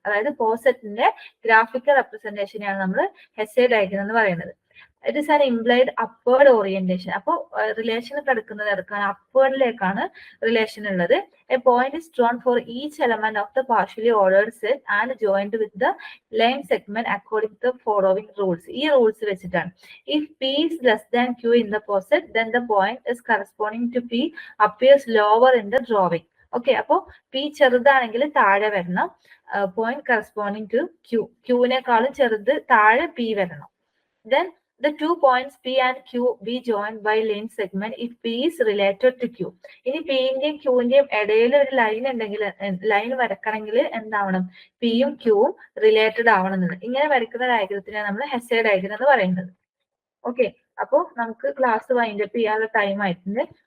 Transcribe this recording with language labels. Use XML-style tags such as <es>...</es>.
<ml>അതായത് സെറ്റിന്റെ ഗ്രാഫിക്കൽ റെപ്രസെന്റേഷനെയാണ് നമ്മൾ ഹെസ്സേ ഡയഗ്രം എന്ന് പറയുന്നത്.</ml> <en>It is an implied upward orientation.</en> <ml>അപ്പോൾ റിലേഷൻ കിടക്കുന്നത് എടുക്കാണ്, അപ്വേർഡിലേക്കാണ് റിലേഷൻ ഉള്ളത്.</ml> <en>A point is drawn for each element of the partially ordered set and joined with the line segment according to the following rules.</en> <ml>ഈ rules വെച്ചിട്ടാണ്.</ml> <en>If P is less than Q in the poset, then the point is corresponding to P appears lower in the drawing.</en> <ml>Okay, അപ്പോ P ചെറുതാണെങ്കിൽ താഴെ വരണം,</ml> <en>Point corresponding to Q.</en> <ml>Qനെക്കാളും ചെറുത് താഴെ P വരണം. Then</ml> <en>the 2 points P and Q be joined by line segment if P is related to Q.</en> <ml>ഇനി പിന്റെയും ക്യൂവിന്റെയും ഇടയിൽ ഒരു ലൈൻ ഉണ്ടെങ്കിൽ, ലൈൻ വരക്കണമെങ്കിൽ എന്താവണം, പിയും ക്യൂവും റിലേറ്റഡ് ആവണം എന്നത്. ഇങ്ങനെ വരയ്ക്കുന്ന ഡയഗ്രത്തിനാണ് നമ്മൾ ഹെസ്സേ ഡയഗ്രം എന്ന് പറയുന്നത്. ഓക്കെ, അപ്പോൾ നമുക്ക് ക്ലാസ് വൈൻഡപ്പ് ചെയ്യാനുള്ള ടൈം ആയിട്ടുണ്ട്.</ml>